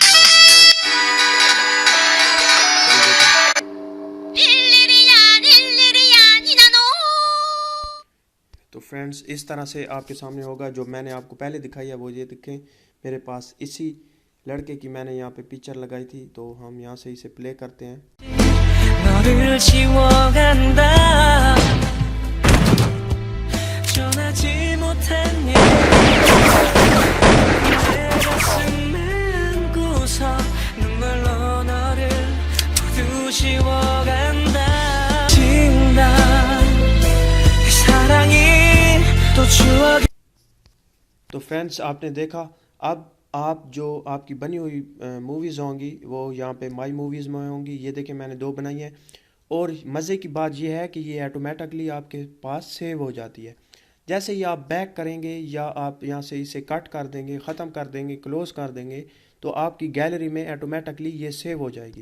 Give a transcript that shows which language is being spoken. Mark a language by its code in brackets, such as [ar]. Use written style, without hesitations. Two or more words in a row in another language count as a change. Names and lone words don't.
[hi] ये देखें, फ्रेंड्स इस तरह से आपके सामने होगा। जो मैंने आपको पहले दिखाई है वो ये देखें, मेरे पास इसी लड़के की मैंने यहाँ पे पिक्चर लगाई थी। तो हम यहाँ से इसे प्ले करते हैं। [ko] 너를 지워간다 전하지 못한 일 내 가슴은 구석 눈물로 너를 모두 지워간다 지운다 사랑이 또 추억이 [hi] तो फ्रेंड्स आपने देखा, अब आप जो आपकी बनी हुई मूवीज़ होंगी वो यहाँ पे माई मूवीज़ में होंगी। ये देखें मैंने 2 बनाई है, और मज़े की बात ये है कि ये ऑटोमेटिकली आपके पास सेव हो जाती है। जैसे ही आप बैक करेंगे या आप यहाँ से इसे कट कर देंगे, ख़त्म कर देंगे, क्लोज़ कर देंगे, तो आपकी गैलरी में ऑटोमेटिकली ये सेव हो जाएगी।